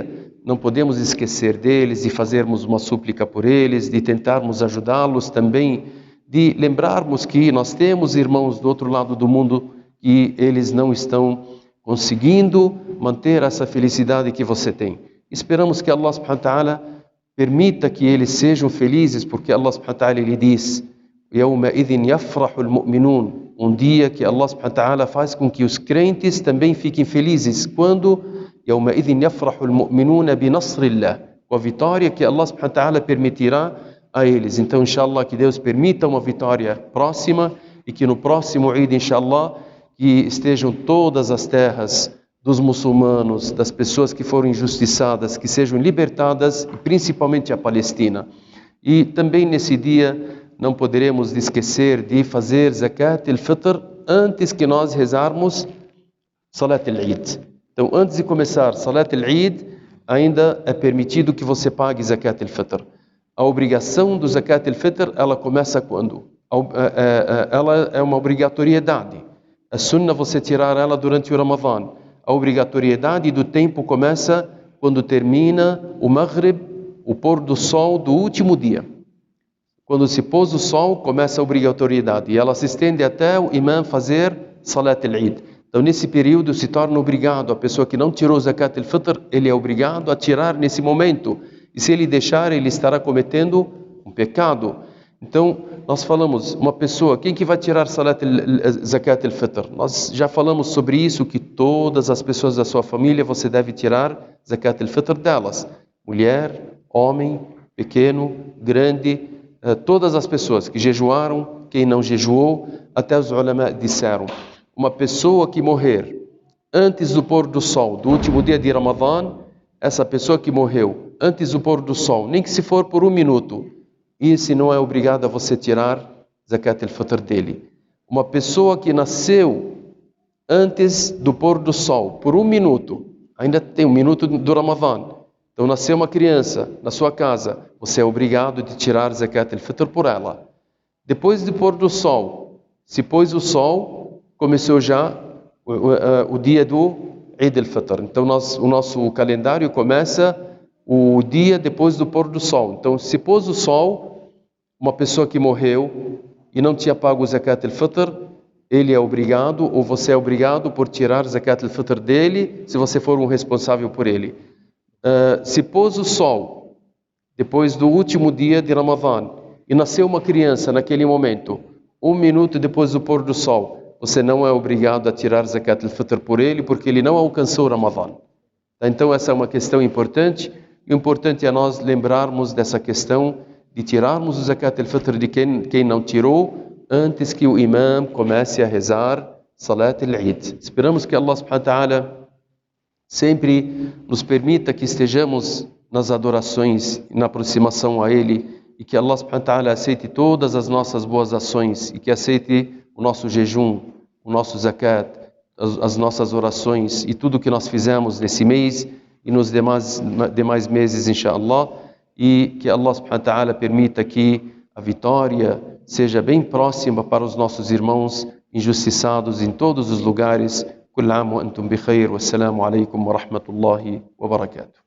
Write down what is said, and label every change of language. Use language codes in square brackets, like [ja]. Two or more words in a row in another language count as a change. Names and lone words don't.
[pt] Não podemos esquecer deles, de fazermos uma súplica por eles, de tentarmos ajudá-los também, de lembrarmos que nós temos irmãos do outro lado do mundo e eles não estão conseguindo manter essa felicidade que você tem. Esperamos que Allah [ar] سبحانه وتعالى [pt] permita que eles sejam felizes, porque Allah [ar] سبحانه وتعالى [pt] ele diz: [ar] يَوْمَئِذٍ يَفْرَحُ الْمُؤْمِنُونَ, [pt] um dia que Allah [ar] سبحانه وتعالى [pt] faz com que os crentes também fiquem felizes. Quando? [ar] يَوْمَئِذٍ يَفْرَحُ الْمُؤْمِنُونَ بِنَصْرِ اللَّهِ, [pt] com a vitória que Allah [ar] سبحانه وتعالى [pt] permitirá a eles. Então, inshallah, que Deus permita uma vitória próxima e que no próximo Eid, inshallah, que estejam todas as terras dos muçulmanos, das pessoas que foram injustiçadas, que sejam libertadas, e principalmente a Palestina. E também nesse dia não poderemos esquecer de fazer Zakat al-Fitr antes que nós rezarmos Salat al-Eid. Então, antes de começar Salat al-Eid, ainda é permitido que você pague Zakat al-Fitr. A obrigação do Zakat al-Fitr, ela começa quando? Ela é uma obrigatoriedade. A Sunnah você tirar ela durante o Ramadã. A obrigatoriedade do tempo começa quando termina o Maghrib, o pôr do sol do último dia. Quando se pôs o sol, começa a obrigatoriedade. E ela se estende até o imã fazer Salat al-Eid. Então, nesse período, se torna obrigado. A pessoa que não tirou Zakat al-Fitr, ele é obrigado a tirar nesse momento. E se ele deixar, ele estará cometendo um pecado. Então, nós falamos, uma pessoa, quem que vai tirar Zakat al-Fitr? Nós já falamos sobre isso, que todas as pessoas da sua família, você deve tirar Zakat al-Fitr delas. Mulher, homem, pequeno, grande, todas as pessoas que jejuaram, quem não jejuou, até os ulama disseram, uma pessoa que morrer antes do pôr do sol, do último dia de Ramadã, essa pessoa que morreu antes do pôr do sol, nem que se for por 1 minuto, esse não é obrigado a você tirar Zakat al-Fitr dele. Uma pessoa que nasceu antes do pôr do sol, por 1 minuto, ainda tem 1 minuto do Ramadã. Então nasceu uma criança na sua casa, você é obrigado de tirar Zakat al-Fitr por ela. Depois do pôr do sol, se pôs o sol, começou já o dia do Eid al-Fitr. Então o nosso calendário começa o dia depois do pôr do sol. Então se pôs o sol, uma pessoa que morreu e não tinha pago o Zakat al-Fitr, ele é obrigado, ou você é obrigado por tirar Zakat al-Fitr dele, se você for um responsável por ele. Se pôs o sol depois do último dia de Ramadã e nasceu uma criança naquele momento, 1 minuto depois do pôr do sol, você não é obrigado a tirar Zakat al-Fitr por ele, porque ele não alcançou o Ramadã. Então essa é uma questão importante. O importante é nós lembrarmos dessa questão de tirarmos o Zakat al-Fitr de quem não tirou, antes que o imã comece a rezar Salat al-Eid. Esperamos que Allah [ar] سبحانه وتعالى [pt] sempre nos permita que estejamos nas adorações e na aproximação a Ele, e que Allah [ar] سبحانه وتعالى [pt] aceite todas as nossas boas ações, e que aceite o nosso jejum, o nosso zakat, as nossas orações e tudo que nós fizemos nesse mês e nos demais meses, inshallah, e que Allah [ar] سبحانه وتعالى [pt] permita que a vitória seja bem próxima para os nossos irmãos injustiçados em todos os lugares. [ar] كل عام وأنتم بخير والسلام عليكم ورحمة الله وبركاته.